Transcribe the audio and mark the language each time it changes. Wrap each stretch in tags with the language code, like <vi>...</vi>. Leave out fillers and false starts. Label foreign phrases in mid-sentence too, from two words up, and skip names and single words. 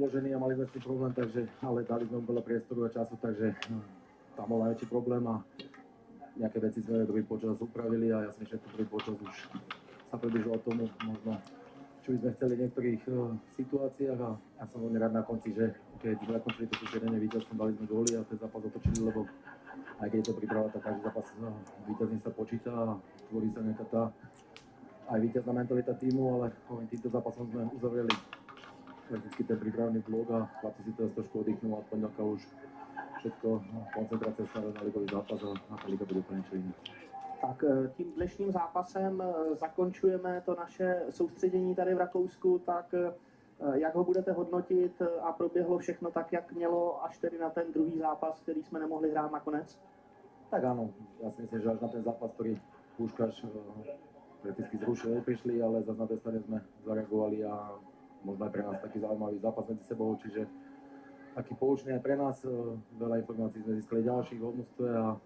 <sk>uložený a mali sme s tým problém, takže, ale dali sme mu veľa priestoru a času, takže tam bol najväčší problém a nejaké veci sme druhý počas upravili a ja si myslím, že ten druhý počas už sa približoval tomu možno, čo by sme chceli v niektorých situáciách a ja som veľmi rád na konci, že keď sme zakončili to sústredenie víťazstvom, dali sme góly a ten zápas otočili, lebo aj keď je to príprava, tak každý zápas víťazný sa počíta a tvorí sa nejaká tá aj víťazná mentalita týmu, ale týmto zápasom sme uzavreli prakticky ten prípravný blok a chlapci si teraz trošku oddychnú a od pondelka už všetko, koncentrácia sa na ligový zápas a na liga bude úplne niečo iné.</sk> <cs>Tak tím dnešním zápasem zakončujeme to naše soustředění tady v Rakousku, tak jak ho budete hodnotit a proběhlo všechno tak, jak mělo, až tedy na ten druhý zápas, který jsme nemohli hrát nakonec?</cs> <sk>Tak áno, ja si myslím, že až na ten zápas, ktorý Puškaš prakticky zrušil, prišli, ale zase na tej strane sme zareagovali a možno aj pre nás taký zaujímavý zápas medzi sebou, čiže taký poučný aj pre nás, veľa informácií sme získali ďalších v množstve a</sk>